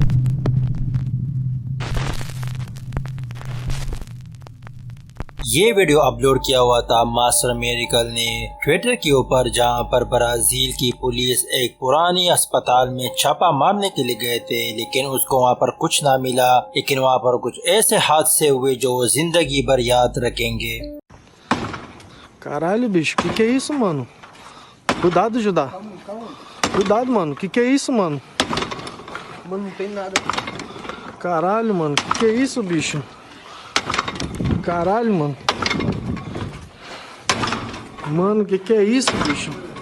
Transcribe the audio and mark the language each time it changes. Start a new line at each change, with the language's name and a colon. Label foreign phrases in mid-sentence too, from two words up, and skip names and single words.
Urdu: یہ ویڈیو اپلوڈ کیا ہوا تھا ماسٹر میریکل نے ٹویٹر کے اوپر، جہاں پر برازیل کی پولیس ایک پرانی اسپتال میں چھاپا مارنے کے لیے گئے تھے، لیکن اس کو وہاں پر کچھ نہ ملا. لیکن وہاں پر کچھ ایسے حادثے ہوئے جو وہ زندگی بھر یاد رکھیں گے.
Portuguese: Caralho, bicho, que é isso, mano? Cuidado, Judá. Cuidado, mano. Que é isso, mano? Mano, não tem nada. Caralho, mano. Que é isso, bicho? Caralho, mano. Mano, que é isso, bicho?